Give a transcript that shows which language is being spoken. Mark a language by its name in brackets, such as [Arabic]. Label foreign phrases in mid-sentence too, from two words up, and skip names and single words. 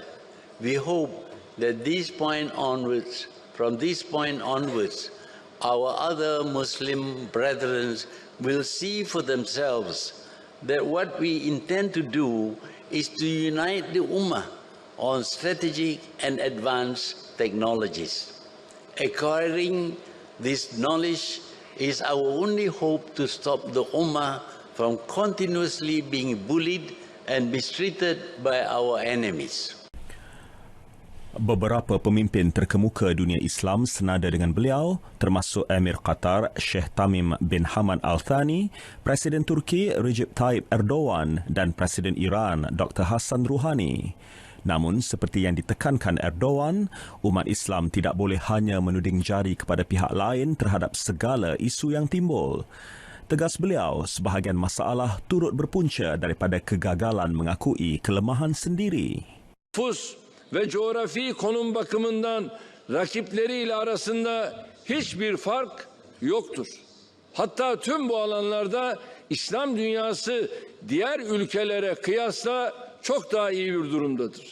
[English] We hope that from this point onwards, our other Muslim brethren will see for themselves that what we intend to do is to unite the Ummah on strategic and advanced technologies. Acquiring this knowledge is our only hope to stop the Ummah from continuously being bullied and mistreated by our enemies. [Malay] Beberapa pemimpin terkemuka dunia Islam senada dengan beliau, termasuk Emir Qatar Sheikh Tamim bin Hamad Al Thani, Presiden Turki Recep Tayyip Erdogan dan Presiden Iran Dr. Hassan Rouhani. Namun, seperti yang ditekankan Erdogan, umat Islam tidak boleh hanya menuding jari kepada pihak lain terhadap segala isu yang timbul. Tegas beliau, sebahagian masalah turut berpunca daripada kegagalan mengakui kelemahan sendiri. [Turkish] Nüfus ve coğrafi konum bakımından rakipleriyle arasında hiçbir fark yoktur. Hatta tüm bu alanlarda İslam dünyası diğer ülkelere kıyasla çok daha iyi bir durumdadır.